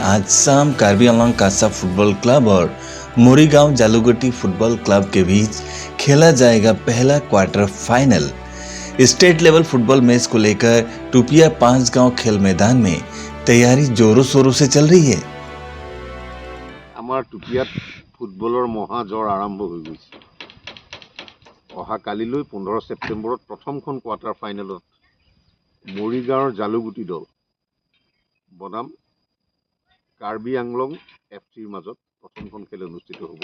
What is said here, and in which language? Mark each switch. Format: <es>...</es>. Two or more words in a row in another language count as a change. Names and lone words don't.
<hi>आज शाम कार्बी आंगलॉन्ग कासा फुटबॉल क्लब और मोरीगांव जालुगोटी फुटबॉल क्लब के बीच खेला जाएगा पहला क्वार्टर फाइनल। स्टेट लेवल फुटबॉल मैच को लेकर टुपिया 5 गांव खेल मैदान में तैयारी जोरों शोरों से चल रही है।</hi> <as>আমাৰ টুপিয়াত ফুটবলৰ মহাজৰ আৰম্ভ হৈ গৈছে। অহা কালিলৈ 15 ছেপ্টেম্বৰত প্ৰথমখন কোৱাৰ্টাৰ ফাইনেলত মৰিগাঁৱৰ জালুগুটি দল বনাম কাৰ্বি আংলং এফচিৰ মাজত প্ৰথমখন খেল অনুষ্ঠিত হ'ব।</as>